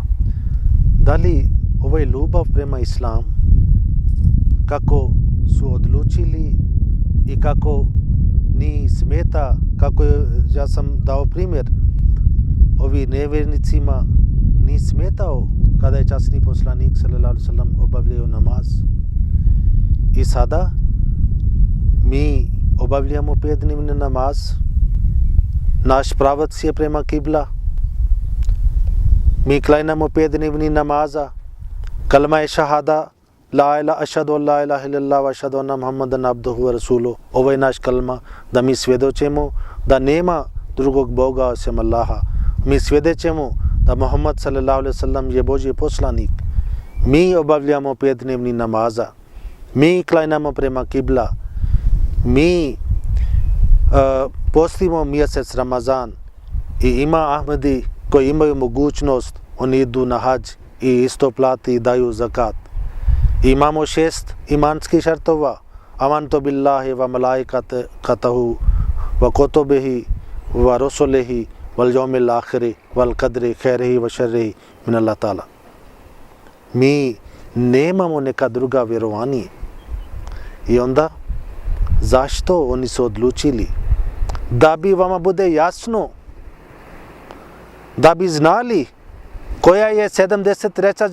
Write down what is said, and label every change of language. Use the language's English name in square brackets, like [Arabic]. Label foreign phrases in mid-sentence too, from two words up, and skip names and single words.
[Bosnian] Da li ovo je ljubav prema islamu, kako su odlučili i kako ni smeta, kako ja sam dao primjer, ovi nevjernicima ni smetao kada je časni poslanik [Arabic] صلى الله عليه وسلم [Bosnian] obavljao namaz. I sada mi obavljamo 5-dnevni namaz, naš pravac je prema kibla, mi klanjamo 5-dnevni namaza, kalma je šahada, [Arabic] لا إله أشهد أن لا إله إلا الله وأشهد أن محمدا عبده ورسوله. [Bosnian] Ovo je naš kalma, da mi svjedočimo da nema drugog Boga osim Allaha. Mi svjedočimo da Muhammad [Arabic] صلى الله عليه وسلم [Bosnian] je Božji poslanik. Mi obavljamo 5-dnevni namaza, mi klanjamo prema kibla, mi postimo mjesec Ramazan. I ima Ahmadi koji imaju mogućnost, oni idu na hadž i isto plati i daju zakat. Imamo 6 imanskih šartova: [Arabic] آمنت بالله وملائكته وكتبه ورسله واليوم الآخر والقدر خيره وشره من الله تعالى. [Bosnian] Mi nemamo neka druga vjerovanja. I onda zašto oni su odlučili? Da bi vama bude jasno, da bi znali koja je 73.